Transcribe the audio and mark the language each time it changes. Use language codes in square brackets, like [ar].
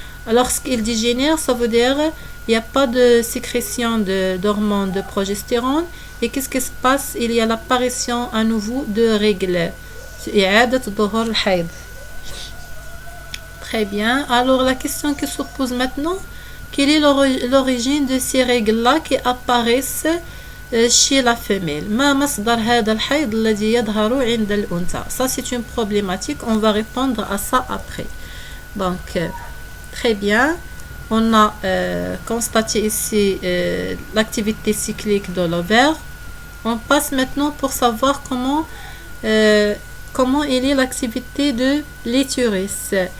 [fr] Lorsqu'il dégénère, ça veut dire il n'y a pas de sécrétion d'hormones de progestérone. Et qu'est-ce qui se passe? Il y a l'apparition à nouveau de règles. [ar] إعادة ظهور الحيض. [fr] Très bien. Alors la question qui se pose maintenant, quelle est l'origine de ces règles-là qui apparaissent chez la femelle. [ar] ما مصدر هذا الحيض الذي يظهر عند الأنثى. [fr] Ça c'est une problématique, on va répondre à ça après. Donc très bien, on a constaté ici l'activité cyclique de l'ovaire. On passe maintenant pour savoir comment il est l'activité de l'utérus.